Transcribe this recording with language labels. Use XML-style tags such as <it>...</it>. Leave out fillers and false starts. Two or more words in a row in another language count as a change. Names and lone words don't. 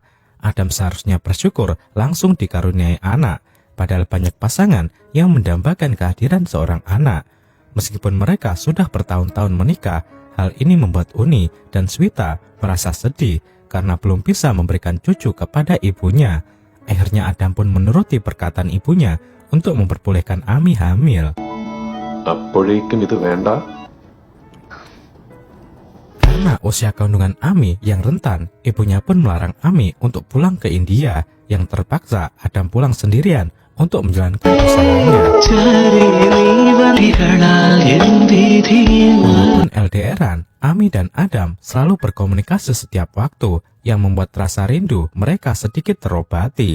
<id>Adam seharusnya bersyukur langsung dikaruniai anak, padahal banyak pasangan yang mendambakan kehadiran seorang anak. Meskipun mereka sudah bertahun-tahun menikah, hal ini membuat Uni dan Swita merasa sedih karena belum bisa memberikan cucu kepada ibunya. Akhirnya Adam pun menuruti perkataan ibunya untuk memperbolehkan Ami hamil.</id> <ml>അപ്പോഴേക്കും ഇത് വേണ്ട.</ml> <id>Karena usia kandungan Ami yang rentan, ibunya pun melarang Ami untuk pulang ke India. Yang terpaksa Adam pulang sendirian untuk menjalankan usahanya. Walaupun LDRan, Ami dan Adam selalu berkomunikasi setiap waktu, yang membuat rasa rindu mereka sedikit terobati.</id>